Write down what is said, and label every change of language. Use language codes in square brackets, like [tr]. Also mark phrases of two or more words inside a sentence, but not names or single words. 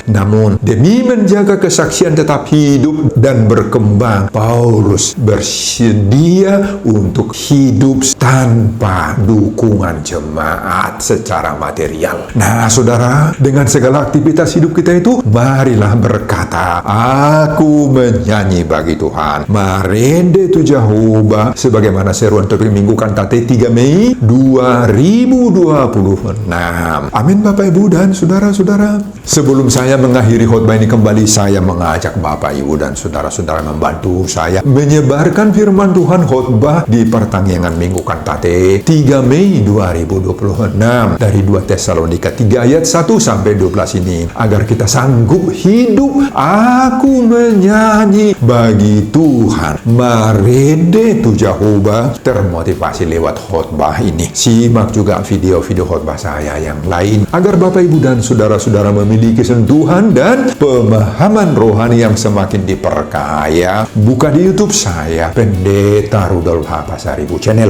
[id] Namun, demi menjaga kesaksian tetap hidup dan berkembang, Paulus bersedia untuk hidup tanpa dukungan jemaat secara material. Nah, saudara, dengan segala aktivitas hidup kita itu, marilah berkata, aku menyanyi bagi Tuhan. [bbc] Marende tu Jehovah, [id] sebagaimana seruan topik minggu kantate 3 Mei 2026. Amin Bapak Ibu dan saudara-saudara. Sebelum saya mengakhiri khotbah ini kembali, saya mengajak Bapak Ibu dan saudara-saudara membantu saya menyebarkan firman Tuhan khotbah di pertanggungan minggu kantate 3 Mei 2026 dari 2 Tesalonika 3 ayat 1-12 ini, agar kita sanggup hidup. Aku menyanyi bagi Tuhan. [bbc] Marede tu Jehovah. [id] Termotivasi lewat khotbah ini. Simak juga video-video khotbah saya yang lain agar Bapak Ibu dan saudara-saudara memiliki sentuhan dan pemahaman rohani yang semakin diperkaya. Buka di YouTube saya, Pendeta Rudolf H. Pasaribu Channel.